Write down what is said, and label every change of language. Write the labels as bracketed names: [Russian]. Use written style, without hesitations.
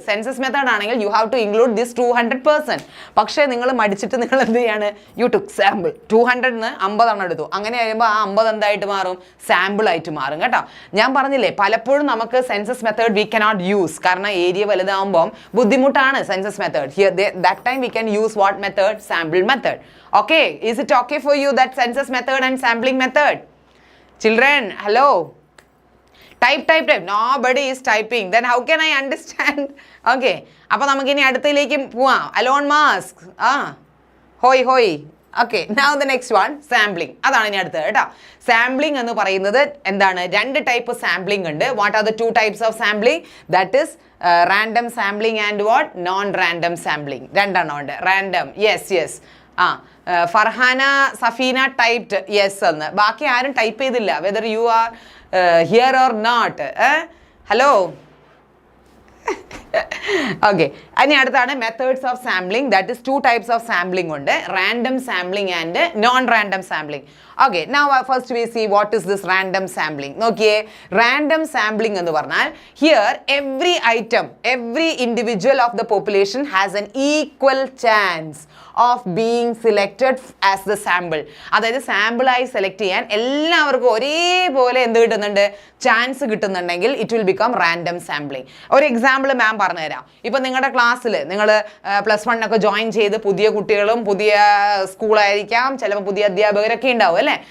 [Malayalam] Census method ആണെങ്കിൽ [English] you have to include this [Malayalam] 200%. പക്ഷേ നിങ്ങൾ മടിച്ചിട്ട് നിങ്ങൾ എന്ത് ചെയ്യാണ്, [English] you took [Malayalam] സാമ്പിൾ 200ന് 50 എടുത്തു. അങ്ങനെ കഴിയുമ്പോൾ ആ 50 എന്തായിട്ട് മാറും, സാമ്പിൾ ആയിട്ട് മാറും കേട്ടോ. ഞാൻ പറഞ്ഞില്ലേ പലപ്പോഴും നമുക്ക് census method [English] we cannot use, [Malayalam] കാരണം ഏരിയ വലുതാകുമ്പോൾ ബുദ്ധിമുട്ടാണ് census method. [English] Here that time we can use what method, sample method. Okay, is it okay for you that census method and sampling method? Children, hello. Type. Nobody is typing. Then how can I understand? Okay. [Malayalam] അപ്പോൾ നമുക്ക് ഇനി അടുത്തതിലേക്ക് പോവാം. Alone mask. Hoi. [English] Okay, now the next one, sampling. [Malayalam] അതാണ് ഇനി അടുത്തത് കേട്ടോ. Sampling എന്ന് പറയുന്നത് എന്താണ്, 2 ടൈപ്പ് സാമ്പിളിംഗ് ഉണ്ട്. [English] What are the 2 types of sampling? That is random sampling and what, non random sampling. [Malayalam] രണ്ടെണ്ണം ഉണ്ട്. [English] Random, yes. Farhana Safina typed yes എന്ന്. [Malayalam] ബാക്കി ആരും ടൈപ്പ് ചെയ്തില്ല, [English] Whether you are here or not. Hello. Okay, [Malayalam] ഇനി അടുത്താണ് [English] Methods of sampling. That is 2 types of sampling ഉണ്ട്, random sampling and non random sampling. Okay, now first we see what is this random sampling. [Malayalam] നോക്കിയേ, random sampling എന്ന് പറഞ്ഞാൽ [English] here every item, every individual of the population has an equal chance of being selected as the sample. [Malayalam] അതായത് സാമ്പിളായി select ചെയ്യാൻ എല്ലാവർക്കും ഒരേപോലെ എന്ത് കിട്ടുന്നുണ്ട്, chance കിട്ടുന്നുണ്ടെങ്കിൽ [English] it will become [Malayalam] random sampling. ഒരു എക്സാമ്പിൾ മാം പറഞ്ഞുതരാം. ഇപ്പം നിങ്ങളുടെ ക്ലാസ്സിൽ നിങ്ങൾ +1 ഒക്കെ ജോയിൻ ചെയ്ത് പുതിയ കുട്ടികളും പുതിയ സ്കൂളായിരിക്കാം, ചിലപ്പോൾ പുതിയ അധ്യാപകരൊക്കെ ഉണ്ടാവും അല്ലേ.